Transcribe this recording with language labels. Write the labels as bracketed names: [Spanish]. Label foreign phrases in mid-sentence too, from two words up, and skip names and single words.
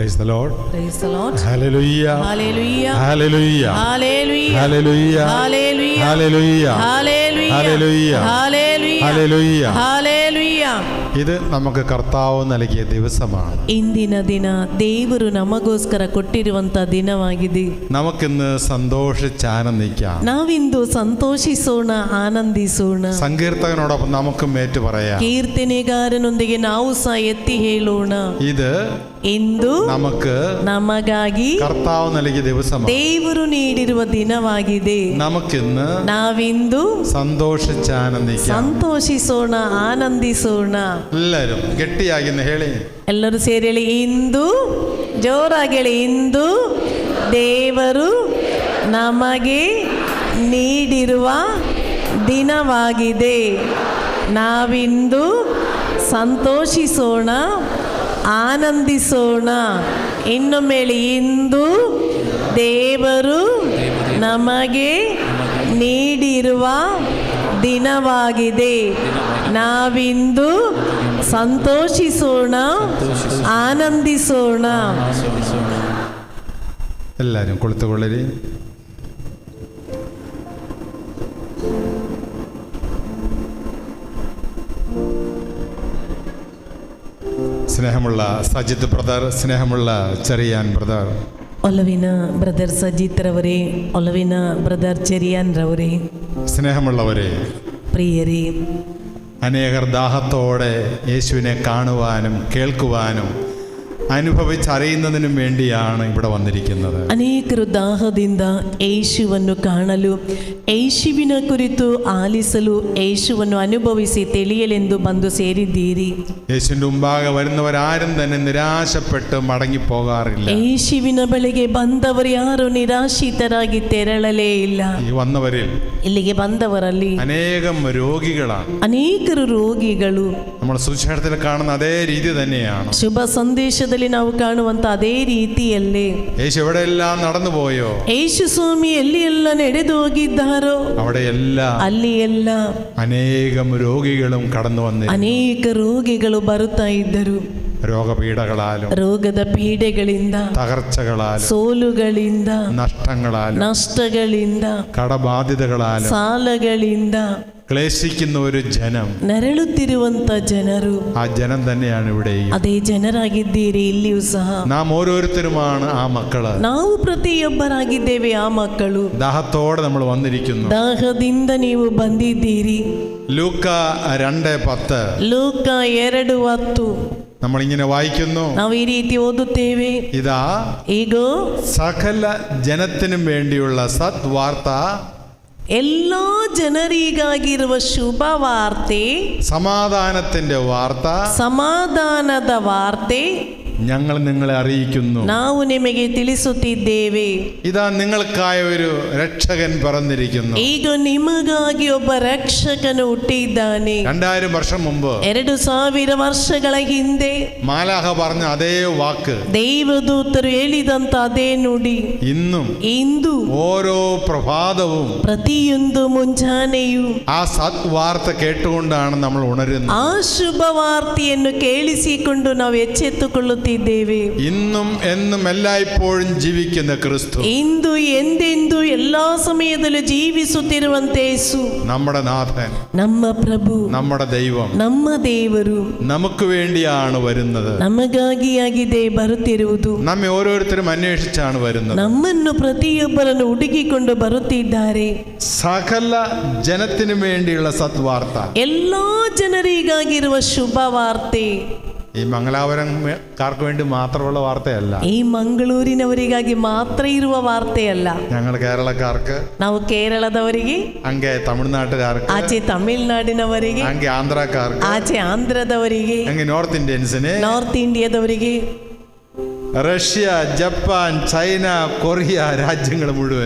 [English] Lord. Praise the Lord. Hallelujah. Hallelujah. Hallelujah. Hallelujah. Hallelujah. Hallelujah. Hallelujah. Hallelujah. Hallelujah. Hallelujah. Hallelujah. Hallelujah. [Malayalam] ഇത് നമുക്ക് കർത്താവ് നൽകിയ ദിവസമാണ്. [Kannada] ಇಂದಿನ ದಿನ ದೇವರು ನಮಗೋಸ್ಕರ ಕೊಟ್ಟಿರುವಂತ ದಿನವಾಗಿದೆ. [Malayalam] നമുക്കിന്ന് സന്തോഷിച്ച് ആനന്ദിക്കാം. [Kannada] ನಾವಿಂದು ಸಂತೋಷಿಸೋಣ, ಆನಂದಿಸೋಣ. [Malayalam] സങ്കീർത്തകനോടൊപ്പം നമുക്കും ഏറ്റു പറയാം. [Kannada] ಕೀರ್ತನೆಗಾರನೊಂದಿಗೆ ನಾವು ಸಹ ಎತ್ತಿ ಹೇಳೋಣ. [Malayalam] ഇത് [Kannada] ಇಂದು [Malayalam] നമുക്ക് [Kannada] ನಮಗಾಗಿ [Malayalam] കർത്താവ് നൽകിയ ദിവസമാണ്. [Kannada] ದೇವರು ನೀಡಿರುವ ದಿನವಾಗಿದೆ. [Malayalam] നമുക്കിന്ന് [Kannada] ನಾವಿಂದು [Malayalam] സന്തോഷിച്ച് ആനന്ദിക്കാം. [Kannada] ಸಂತೋಷಿಸೋಣ, ಆನಂದಿಸೋಣ. എല്ലാവരും ಗಟ್ಟಿಯಾಗಿ ಹೇಳಿ. ಎಲ್ಲರೂ ಸೇರಿ ಹೇಳಿ, ಇಂದು ಜೋರಾಗಿ ಹೇಳಿ, ಇಂದು ದೇವರು ನಮಗೆ ನೀಡಿರುವ ದಿನವಾಗಿದೆ. ನಾವಿಂದು ಸಂತೋಷಿಸೋಣ, ಆನಂದಿಸೋಣ. ಇನ್ನೊಮ್ಮೆ ಹೇಳಿ, ಇಂದು ದೇವರು ನಮಗೆ ನೀಡಿರುವ ದಿನವಾಗಿದೆ. ನಾವಿಂದು ಸಂತೋಷಿಸೋಣ, ಆನಂದಿಸೋಣ. [Malayalam] എല്ലാവരും കുളിത്തുകൊള്ളരി. സ്നേഹമുള്ള സജിത്ത് ബ്രദർ, സ്നേഹമുള്ള ചെറിയാൻ ബ്രദർ, [Kannada] ಒಲವಿನ ಬ್ರದರ್ ಸಜಿತ್ ರವರೇ, ಒಲವಿನ ಬ್ರದರ್ ಚೆರಿಯಾನ್ ರವರೇ, [Malayalam] സ്നേഹമുള്ളവരെ, [Kannada] പ്രിയരೇ, [Malayalam] അനേകർ ദാഹത്തോടെ യേശുവിനെ കാണുവാനും കേൾക്കുവാനും അനുഭവിച്ചറിയുന്നതിനും വേണ്ടിയാണ് ഇവിടെ വന്നിരിക്കുന്നത്. [Kannada] ಅನೇಕರು ದಾಹದಿಂದ ಯೇಸುವನ್ನು ಕಾಣಲು, ಯೇಸುವಿನ ಕುರಿತು ಆಲಿಸಲು, ಯೇಸುವನ್ನು ಅನುಭವಿಸಿ ತಿಳಿಯಲೆಂದು ಬಂದು ಸೇರಿದ್ದೀರಿ. [Malayalam] യേശുവിന്റെ മുമ്പാകെ വരുന്നവരാരും തന്നെ നിരാശപ്പെട്ട് മടങ്ങിപ്പോകാറില്ല. [Kannada] ಯೇಸುವಿನ ಬಳಿಗೆ ಬಂದವರು ಯಾರು ನಿರಾಶಿತರಾಗಿ ತೆರಳಲೇ ಇಲ್ಲ. [Malayalam] ഈ വന്നവരിൽ [Kannada] ಇಲ್ಲಿಗೆ ಬಂದವರಲ್ಲಿ [Malayalam] അനേകം രോഗികളാണ്. [Kannada] ಅನೇಕರು ರೋಗಿಗಳು. [Malayalam] നമ്മൾ സുവിശേഷത്തിൽ കാണുന്ന അതേ രീതി തന്നെയാണ്. [Kannada] ಶುಭ ಸಂದೇಶದಲ್ಲಿ ನಾವು ಕಾಣುವಂತ ಅದೇ ರೀತಿಯಲ್ಲೇ [Malayalam] യേശു എവിടെയെല്ലാം നടന്നുപോയോ, [Kannada] ಯೇಸು ಸ್ವಾಮಿ ಎಲ್ಲಿ ಎಲ್ಲ ನಡೆದು ಹೋಗಿದ್ದಾರೋ [Malayalam] അവിടെയെല്ലാം [Kannada] ಅಲ್ಲಿ ಎಲ್ಲ [Malayalam] അനേകം രോഗികളും കടന്നു വന്നിരുന്നു. [Kannada] ಅನೇಕ ರೋಗಿಗಳು ಬರುತ್ತಾ ಇದ್ದರು. [Malayalam] രോഗപീഠകളാലും, [Kannada] ರೋಗದ ಪೀಡೆಗಳಿಂದ, [Malayalam] തകർച്ചകളാലും, [Kannada] ಸೋಲುಗಳಿಂದ, [Malayalam] നഷ്ടങ്ങളിലും, കടബാധ്യതകളാലും, [Kannada] ಸಾಲಗಳಿಂದ [Malayalam] ക്ലേശിക്കുന്ന ഒരു ജനം, [Kannada] ನರಳುತ್ತಿರುವಂತ ಜನರು, [Malayalam] ആ ജനം തന്നെയാണ് ഇവിടെയും. [Kannada] ಅದೇ ಜನರಾಗಿದ್ದೀರಿ ಇಲ್ಲಿಯೂ ಸಹ. [Malayalam] നാം ഓരോരുത്തരുമാണ് ആ മക്കള്. [Kannada] ನಾವು ಪ್ರತಿಯೊಬ್ಬರಾಗಿದ್ದೇವೆ ಆ ಮಕ್ಕಳು. [Malayalam] ദാഹത്തോടെ നമ്മൾ വന്നിരിക്കുന്നു. [Kannada] ದಾಹದಿಂದ ನೀವು ಬಂದಿದ್ದೀರಿ. [Malayalam] ലൂക്ക 2:10 [Kannada] ಲೂಕ 2:10 [Malayalam] നമ്മളിങ്ങനെ വായിക്കുന്നു. [Kannada] ನಾವು ಈ ರೀತಿ ಓದುತ್ತೇವೆ. [Malayalam] ഇതാ [Kannada] ಈಗ [Malayalam] സകല ജനത്തിനും വേണ്ടിയുള്ള സദ്വാർത്ത, [Kannada] എല്ലാ ಜನರಿಗಾಗಿರುವ ಶುಭ ವಾರ್ತೆ, [Malayalam] സമാധാനത്തിന്റെ വാർത്ത, [Kannada] ಸಮಾಧಾನದ ವಾರ್ತೆ [Malayalam] ഞങ്ങൾ നിങ്ങളെ അറിയിക്കുന്നു. [Kannada] ನಾವು ನಿಮಗೆ ತಿಳಿಸುತ್ತಿದ್ದೇವೆ. [Malayalam] ഇതാ നിങ്ങൾക്കായ ഒരു രക്ഷകൻ പിറന്നിരിക്കുന്നു. [Kannada] ಈಗ ನಿಮಗಾಗಿ ಒಬ್ಬ ರಕ್ಷಕನು ಹುಟ್ಟಿದ್ದಾನೆ. [Malayalam] 2000 വർഷം മുമ്പ് [Kannada] 2000 ವರ್ಷಗಳ ಹಿಂದೆ [Malayalam] മാലാഖ പറഞ്ഞ അതേ വാക്ക്, [Kannada] ದೇವದೂತರು ಹೇಳಿದಂತ ಅದೇ ನುಡಿ [Malayalam] ഇന്നും [Kannada] ಇಂದು [Malayalam] ഓരോ പ്രഭാതവും [Kannada] ಪ್ರತಿಯೊಂದು ಮುಂಜಾನೆಯೂ [Malayalam] ആ സദ്വാർത്ത കേട്ടുകൊണ്ടാണ് നമ്മൾ ഉണരുന്നത്. [Kannada] ಆ ಶುಭ ವಾರ್ತೆಯನ್ನು ಕೇಳಿಸಿಕೊಂಡು ನಾವು ಎಚ್ಚೆತ್ತುಕೊಳ್ಳುತ್ತೇವೆ. [Malayalam] ഇന്നും എന്നും എല്ലായ്പ്പോഴും ജീവിക്കുന്ന ക്രിസ്തു, [Kannada] ಇಂದು ಎಂದೆಂದು ಎಲ್ಲಾ ಸಮಯದಲ್ಲೂ ಜೀವಿಸುತ್ತಿರುವಂತ ಯೇಸು, [Malayalam] നമ്മുടെ നാഥൻ, [Kannada] ನಮ್ಮ ಪ್ರಭು, [Malayalam] നമ്മുടെ ദൈവം, [Kannada] ನಮ್ಮ ದೇವರು [Malayalam] നമുക്ക് വേണ്ടിയാണ് വരുന്നത്. [Kannada] ನಮಗಾಗಿಯಾಗಿದೆ ಬರುತ್ತಿರುವುದು. [Malayalam] നമ്മെ ഓരോരുത്തരും അന്വേഷിച്ചാണ് വരുന്നത്. [Kannada] ನಮ್ಮನ್ನು ಪ್ರತಿಯೊಬ್ಬರನ್ನು ಹುಡುಕಿಕೊಂಡು ಬರುತ್ತಿದ್ದಾರೆ. [Malayalam] സകല ജനത്തിനു വേണ്ടിയുള്ള സദ്വാർത്ത, [Kannada] ಎಲ್ಲಾ ಜನರಿಗಾಗಿರುವ ಶುಭ ವಾರ್ತೆ. [Malayalam] ഈ മംഗലാപുരംകാർക്ക് വേണ്ടി മാത്രമുള്ള വാർത്തയല്ല, [Kannada] ಈ ಮಂಗಳೂರಿನವರಿಗಾಗಿ ಮಾತ್ರ ಇರುವ ವಾರ್ತೆಯಲ್ಲ. [Malayalam] ഞങ്ങൾ കേരളക്കാർക്ക്, [Kannada] ನಾವು ಕೇರಳದವರಿಗೆ, [Malayalam] അങ്ങേ തമിഴ്നാട്ടുകാർക്ക്, [Kannada] ಆಚೆ ತಮಿಳ್ನಾಡಿನವರಿಗೆ, [Malayalam] അങ്ങേ ആന്ധ്രാക്കാർക്ക്, [Kannada] ಆಚೆ ಆಂಧ್ರದವರಿಗೆ, [Malayalam] അങ്ങേ [English] North Indiansin, [Kannada] ನಾರ್ತ್ ಇಂಡಿಯಾದವರಿಗೆ, [Malayalam] റഷ്യ, ജപ്പാൻ, ചൈന, കൊറിയ രാജ്യങ്ങൾ മുഴുവൻ,